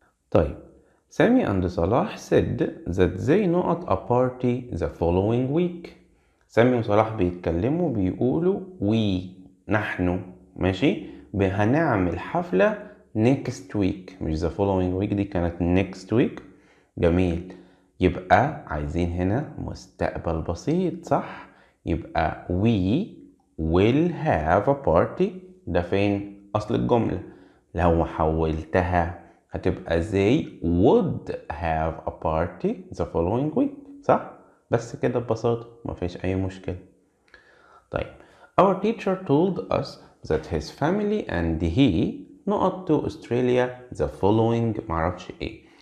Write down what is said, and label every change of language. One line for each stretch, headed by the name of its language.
Arabic: طيب
English: Sami and Salah said that they not a party the following week.
Arabic: سامي وصلاح بيتكلموا بيقولوا we نحن، ماشي، هنعمل حفلة
English: next week،
Arabic: مش
English: the following week،
Arabic: دي كانت next week. جميل. يبقى عايزين هنا مستقبل بسيط، صح؟ يبقى
English: we will have a party،
Arabic: ده فين أصل الجملة؟ لو حولتها هتبقى
English: they would have a party the following week،
Arabic: صح؟ بس كده ببساطة، مفيش أي مشكلة. طيب
English: our teacher told us that his family and he not to Australia the following
Arabic: معرفش ايه.